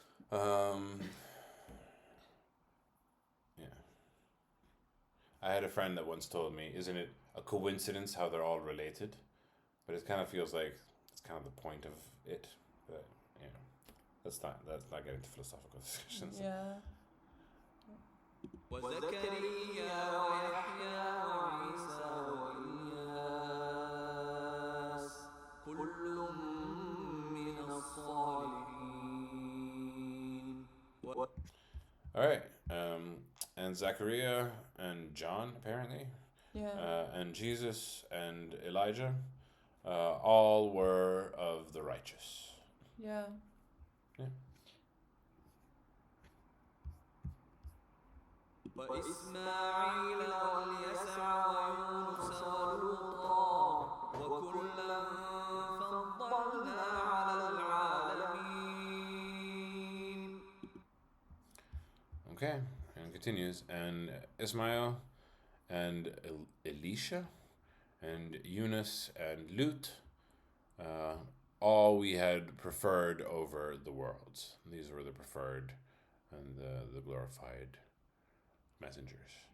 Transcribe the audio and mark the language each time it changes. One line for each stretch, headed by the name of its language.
English: Yeah. I had a friend that once told me, "Isn't it a coincidence how they're all related?" But it kind of feels like it's kind of the point of it. But you know, let's not get into philosophical discussions. Yeah.
Arabic: وزكريا ويحيى وعيسى وإلياس كل من الصالحين.
English: All right. And Zachariah and John apparently, Yeah. and Jesus and Elijah, all were of the righteous. Yeah. Yeah.
Arabic: وإسماعيل واليسع ويونس ولوطا وكلا فضلنا على العالمين.
English: Okay, and it continues. And Ismail and Elisha and Eunice and Lut, all we had preferred over the worlds. These were the preferred and the glorified messengers.